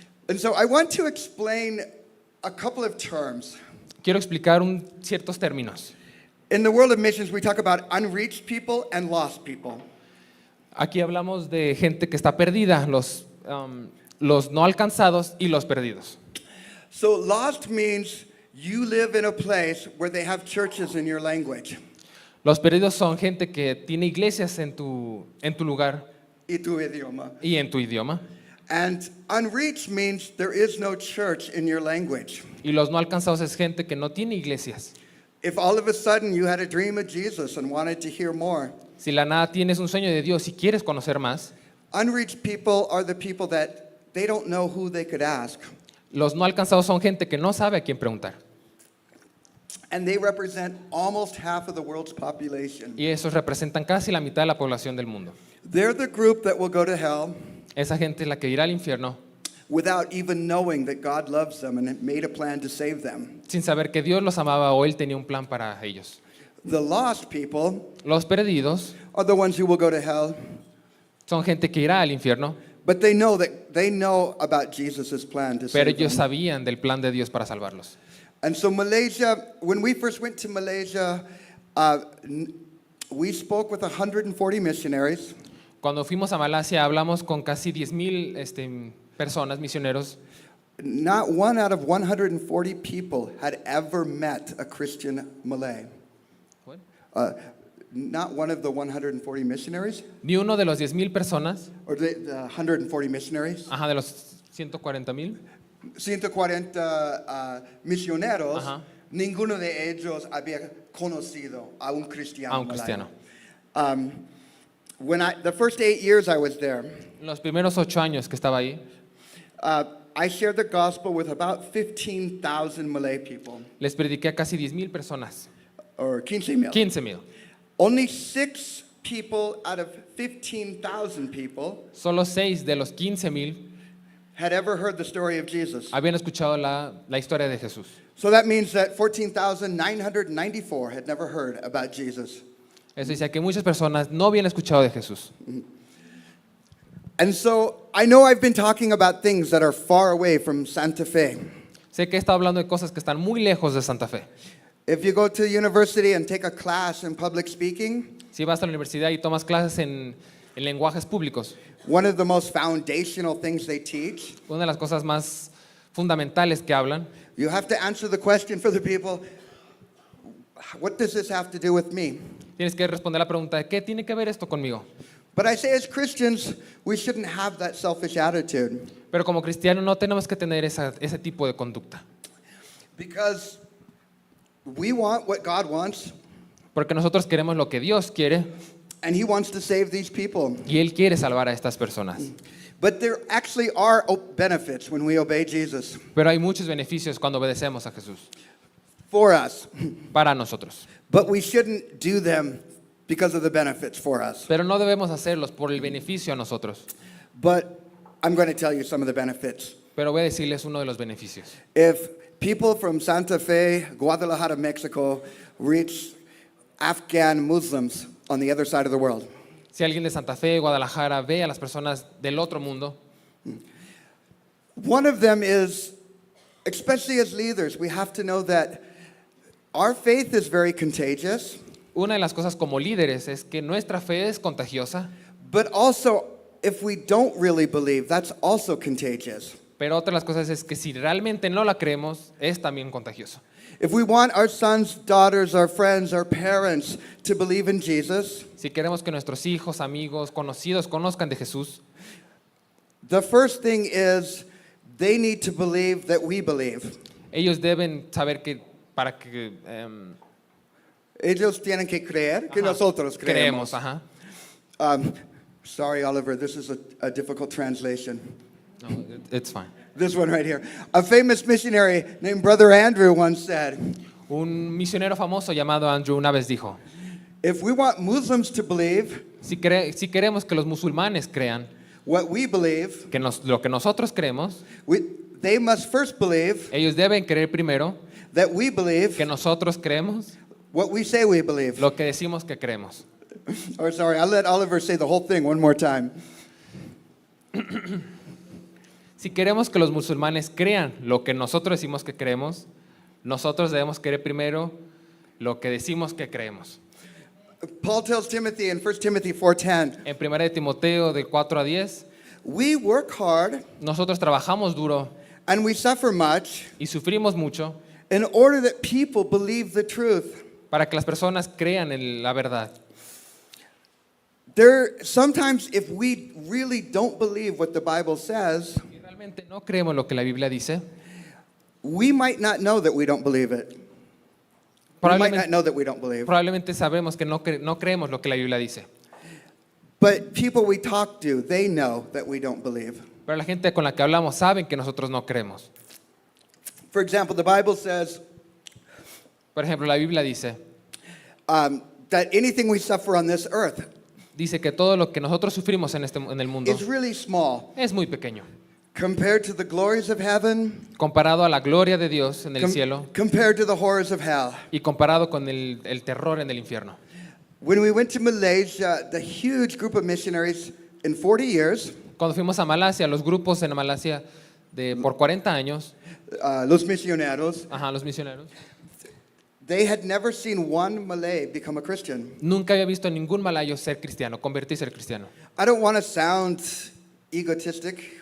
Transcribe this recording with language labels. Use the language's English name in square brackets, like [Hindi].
[English] And so I want to explain a couple of terms. [Spanish] Quiero explicar ciertos términos. [English] In the world of missions, we talk about unreached people and lost people. [Spanish] Aquí hablamos de gente que está perdida, los no alcanzados y los perdidos. [English] So lost means you live in a place where they have churches in your language. [Spanish] Los perdidos son gente que tiene iglesias en tu lugar Y tu idioma. y en tu idioma. [English] And unreached means there is no church in your language. [Spanish] Y los no alcanzados es gente que no tiene iglesias. [English] If all of a sudden you had a dream of Jesus and wanted to hear more, [Spanish] Si la nada tienes un sueño de Dios y quieres conocer más, [English] unreached people are the people that they don't know who they could ask. [Spanish] los no alcanzados son gente que no sabe a quién preguntar. [English] And they represent almost half of the world's population. [Spanish] Y esos representan casi la mitad de la población del mundo. [English] They're the group that will go to hell [Spanish] Esa gente es la que irá al infierno [English] without even knowing that God loves them and made a plan to save them. [Spanish] sin saber que Dios los amaba o Él tenía un plan para ellos. [English] The lost people [Spanish] Los perdidos [English] are the ones who will go to hell, [Spanish] son gente que irá al infierno, [English] but they know about Jesus' plan to [Spanish] pero [English] save [Spanish] ellos [English] them. [Spanish] sabían del plan de Dios para salvarlos. [English] And so Malaysia, when we first went to Malaysia, we spoke with 140 missionaries. [Spanish] Cuando fuimos a Malasia hablamos con casi 10,000 personas, misioneros, [English] not one out of 140 people had ever met a Christian Malay. What? Not one of the 140 missionaries, [Spanish] Ni uno de los 10,000 personas, [English] or the 140 missionaries, [Spanish] de los 140,000, 140 misioneros, Ajá. ninguno de ellos había conocido a un cristiano. a un [English] Malay. [Spanish] cristiano. [English] The first 8 years I was there, [Spanish] Los primeros 8 años que estaba ahí, [English] I shared the gospel with about 15,000 Malay people, [Spanish] les prediqué a casi 10,000 personas, [English] or 15,000. [Spanish] 15,000. [English] Only 6 people out of 15,000 people [Spanish] Solo 6 de los 15,000 [English] had ever heard the story of Jesus. [Spanish] habían escuchado la historia de Jesús. [English] So that means that 14,994 had never heard about Jesus. [Spanish] Eso dice que muchas personas no habían escuchado de Jesús. [English] And so I know I've been talking about things that are far away from Santa Fe. [Spanish] Sé que he estado hablando de cosas que están muy lejos de Santa Fe. [English] If you go to university and take a class in public speaking, [Spanish] Si vas a la universidad y tomas clases en lenguajes públicos, [English] one of the most foundational things they teach, [Spanish] una de las cosas más fundamentales que hablan, [English] you have to answer the question for the people, what does this have to do with me? [Spanish] tienes que responder la pregunta de ¿qué tiene que ver esto conmigo? [English] But I say as Christians, we shouldn't have that selfish attitude, [Spanish] Pero como cristianos no tenemos que tener ese tipo de conducta, [English] because we want what God wants, [Spanish] porque nosotros queremos lo que Dios quiere [English] and He wants to save these people. [Spanish] y Él quiere salvar a estas personas. [English] But there actually are benefits when we obey Jesus [Spanish] Pero hay muchos beneficios cuando obedecemos a Jesús [English] for us, [Spanish] para nosotros. [English] but we shouldn't do them because of the benefits for us. [Spanish] Pero no debemos hacerlos por el beneficio a nosotros. [English] But I'm going to tell you some of the benefits. [Spanish] Pero voy a decirles uno de los beneficios. [English] If people from Santa Fe, Guadalajara, Mexico, reach Afghan Muslims on the other side of the world, [Spanish] Si alguien de Santa Fe, Guadalajara, ve a las personas del otro mundo, [English] one of them is, especially as leaders, we have to know that our faith is very contagious, [Spanish] una de las cosas como líderes es que nuestra fe es contagiosa, [English] but also if we don't really believe, that's also contagious. [Spanish] pero otra de las cosas es que si realmente no la creemos, es también contagioso. [English] If we want our sons, daughters, our friends, our parents to believe in Jesus, [Spanish] Si queremos que nuestros hijos, amigos, conocidos conozcan de Jesús, [English] the first thing is they need to believe that we believe. [Spanish] ellos deben saber que para que Ellos tienen que creer que ajá, nosotros creemos. Ajá. [English] Sorry, Oliver, this is a difficult translation. No, it's fine. This one right here. A famous missionary named Brother Andrew once said, [Spanish] Un misionero famoso llamado Andrew una vez dijo, [English] if we want Muslims to believe [Spanish] si queremos que los musulmanes crean [English] what we believe, [Spanish] que lo que nosotros creemos, [English] they must first believe [Spanish] ellos deben creer primero [English] that we believe [Spanish] que nosotros creemos [English] what we say we believe. [Spanish] lo que decimos que creemos. [English] Or sorry, I'll let Oliver say the whole thing one more time. [Spanish] Si queremos que los musulmanes crean lo que nosotros decimos que creemos, nosotros debemos creer primero lo que decimos que creemos. [English] Paul tells Timothy in 1 Timothy 4:10, [Spanish] En 1 de Timoteo del 4 a 10, [English] we work hard [Spanish] nosotros trabajamos duro [English] and we suffer much [Spanish] y sufrimos mucho [English] in order that people believe the truth. [Spanish] para que las personas crean en la verdad. [English] Sometimes if we really don't believe what the Bible says, [Spanish] Si realmente no creemos lo que la Biblia dice, [English] we might not know that we don't believe it. We might not [Spanish] probablemente, [English] know that we don't believe. [Spanish] probablemente sabemos que no creemos lo que la Biblia dice. [English] But people we talk to, they know that we don't believe. [Spanish] Pero la gente con la que hablamos saben que nosotros no creemos. [English] For example, the Bible says [Spanish] Por ejemplo, la Biblia dice [English] that anything we suffer on this earth [Spanish] que todo lo que nosotros sufrimos en el mundo [English] is really small [Spanish] es muy pequeño. [English] compared to the glories of heaven, [Spanish] Comparado a la gloria de Dios en el cielo [English] compared to the horrors of hell. [Spanish] y comparado con el terror en el infierno. [English] When we went to Malaysia, the huge group of missionaries in 40 years, [Spanish] Cuando fuimos a Malasia, los grupos en Malasia por 40 años, los misioneros, los misioneros, [English] they had never seen one Malay become a Christian. [Spanish] nunca había visto a ningún malayo ser cristiano, convertirse al cristiano. [English] I don't want to sound egotistic,